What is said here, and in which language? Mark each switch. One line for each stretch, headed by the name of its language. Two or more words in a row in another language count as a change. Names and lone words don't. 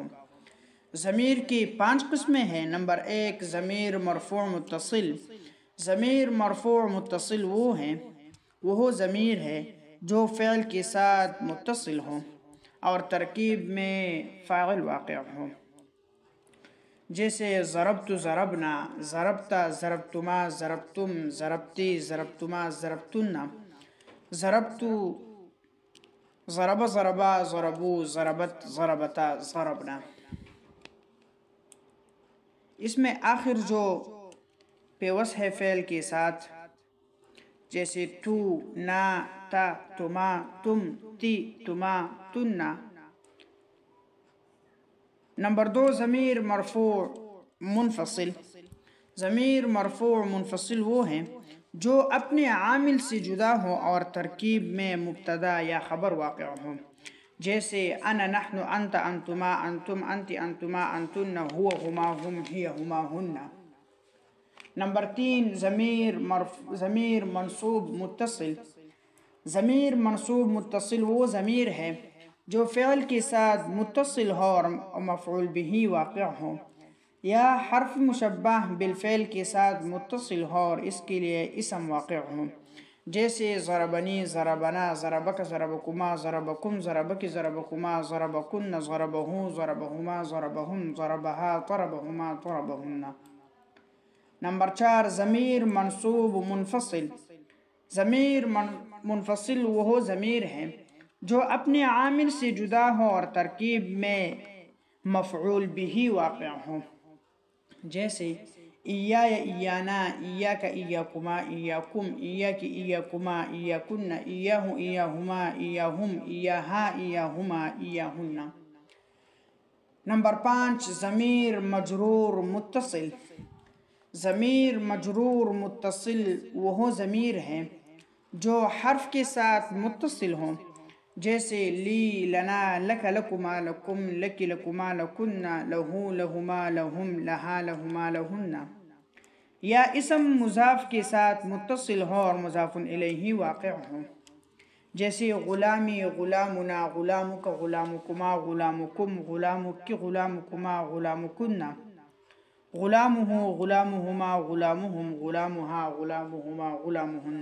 Urdu: ضمیر کی 5 قسمیں ہیں۔ نمبر 1 ضمیر مرفوع متصل۔ ضمیر مرفوع متصل وہ ضمیر ہے جو فعل کے ساتھ متصل ہو اور ترکیب میں فاعل واقع ہو، جیسے
Arabic: ضربت ضربنا، ضربت ضربتما، ضربتم ضربتی، ضربتما ضربتن۔ ضربتو، ضرب ضربا ضربو ضربت ضربتا ضربنا۔
Urdu: اس میں آخر جو پیوس ہے فعل کے ساتھ، جیسے
Arabic: تو، نا، تا، تما، تم، تی، تما، تننا۔
Urdu: نمبر 2 ضمیر مرفوع منفصل۔ ضمیر مرفوع منفصل وہ ہیں جو اپنے عامل سے جدا ہو اور ترکیب میں مبتدا یا خبر واقع ہو، جیسے
Arabic: انا، نحن، انت، انتما، انتم، انت، انتما، انتن، ہوا، ہما، ہم، ہی، ہما، ہن۔
Urdu: نمبر 3 ضمیر منصوب متصل۔ ضمیر منصوب متصل وہ ضمیر ہے جو فعل کے ساتھ متصل ہو اور مفعول بہ واقع ہو، یا حرف مشبہ بالفعل کے ساتھ متصل ہو اور اس کے لیے اسم واقع ہو، جیسے
Arabic: ضربنی، ضربنا، ضربک، ضربکما، ضربکم، ضربک، ضربکما، ضربکن، ضربہ، ضربہما، ضربہم، ضربہا، ضربہما، ضربہن۔
Urdu: نمبر 4 ضمیر منصوب منفصل۔ ضمیر منفصل وہ ضمیر ہے جو اپنے عامل سے جدا ہو اور ترکیب میں مفعول بہ واقع ہو، جیسے
Arabic: ایایا، ایانا، ایاک، ایاکما، ایاکم، ایاک، ایاکما، ایاکن، ایاہ، ایاہما، ایاہم، ایاہا، ایاہما، ایاہن۔
Urdu: نمبر 5 ضمیر مجرور متصل۔ ضمیر مجرور متصل وہ ضمیر ہے جو حرف کے ساتھ متصل ہوں، جیسے
Arabic: لی، لنا، لک، لکما، لکم، لکی، لکما، لکن، لہو، لہما، لہم، لہا، لہما، لہن،
Urdu: یا اسم مضاف کے ساتھ متصل ہو اور مضاف الیہ واقع ہو، جیسے
Arabic: غلامی، غلامنا، غلامک، غلامکما، غلامکم، غلامک، غلامکما، غلامکن، غلامہ، غلامہما، غلامہم، غلامہا، غلامہما، غلامہن۔